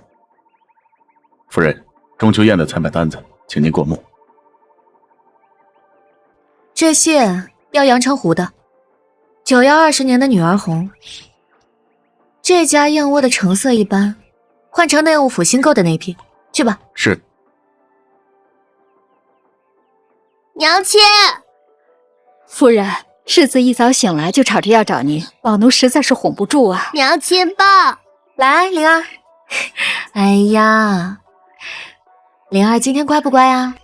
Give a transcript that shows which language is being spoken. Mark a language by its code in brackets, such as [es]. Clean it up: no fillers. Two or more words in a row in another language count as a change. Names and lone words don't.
[zh] 夫人，中秋宴的採買單子，請您過目。這些要陽澄湖的，9要20年的女兒紅。這家燕窩的成色一般，換成內務府新購的那批，去吧。是。娘親，夫人，世子一早醒來就吵着要找您，老奴實在是哄不住啊。娘親抱。來，靈兒。哎呀，靈兒今天乖不乖啊？